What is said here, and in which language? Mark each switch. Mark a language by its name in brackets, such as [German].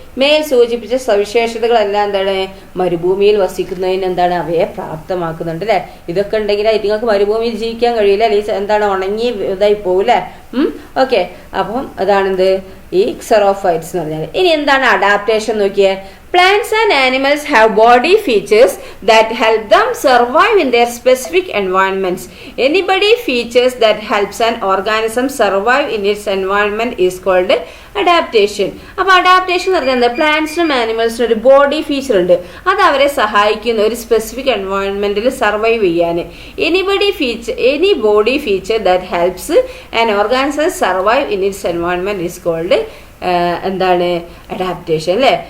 [Malayalam] മേൽ സൂചിപ്പിച്ച സവിശേഷതകളെല്ലാം എന്താണ് മരുഭൂമിയിൽ വസിക്കുന്നതിന് എന്താണ് അവയെ പ്രാപ്തമാക്കുന്നുണ്ട് അല്ലെ. ഇതൊക്കെ ഉണ്ടെങ്കിൽ നിങ്ങൾക്ക് മരുഭൂമിയിൽ ജീവിക്കാൻ കഴിയില്ല, അല്ലെങ്കിൽ എന്താണ് ഉണങ്ങി ഇതായി പോകൂല്ലേ. ഓക്കെ, അപ്പം അതാണെന്ത് ഈ ക്സെറോഫൈറ്റ്സ് എന്ന് പറഞ്ഞാൽ. ഇനി എന്താണ് അഡാപ്റ്റേഷൻ നോക്കിയേ. [English] Plants and animals have body features that help them survive in their specific environments. Any body features that helps an organism survive in its environment is called adaptation. [Malayalam] അപ്പോൾ അഡാപ്റ്റേഷൻ എന്ന് പറഞ്ഞാൽ പ്ലാന്റ്സിനും ആനിമൽസിനും ഒരു ബോഡി ഫീച്ചർ ഉണ്ട്, അത് അവരെ സഹായിക്കുന്ന ഒരു specific എൻവയോൺമെന്റിൽ survive ചെയ്യാൻ. [English] Any body feature that helps an organism survive in its environment is called എന്താണ് adaptation അല്ലേ.